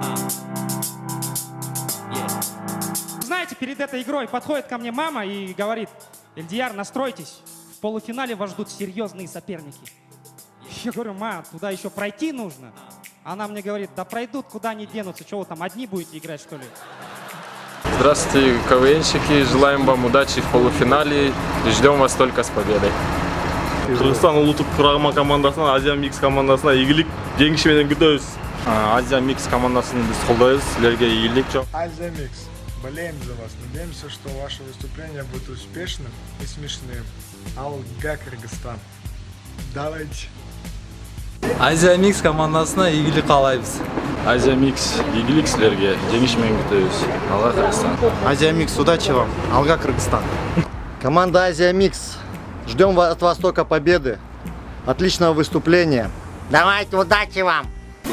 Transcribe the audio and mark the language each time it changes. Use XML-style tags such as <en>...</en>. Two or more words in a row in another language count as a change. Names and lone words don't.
<ru>Знаете, перед этой игрой подходит ко мне мама и говорит: Эльдияр, настройтесь, в полуфинале вас ждут серьезные соперники. Я говорю: ма, туда еще пройти нужно. Она мне говорит: да пройдут, куда они денутся, что вы там одни будете играть, что ли? Здравствуйте, КВНщики, желаем вам удачи в полуфинале и ждем вас только с победой.</ru> <kk>Қырғызстан ұлттық құрама командасынан Азия Микс командасына игілік жеңісіменен күтеміз. Азия Микс командасын біз қолдаймыз, сіздерге игілік жоқ.</kk> <ru>Азия Микс, болеем за вас. Надеемся, что ваше выступление будет успешным и смешным. Алга, Кыргызстан. Давайте.</ru> <kk>Азия Микс командасына игілік қалаймыз. Азия Микс, игілік сіздерге, жеңісімен күтеміз. Алға Кыргызстан.</kk> <ru>Азия Микс, удачи вам. Алга, Кыргызстан. Команда Азия Микс. Ждем от вас только победы. Отличного выступления. Давайте, удачи вам!</ru>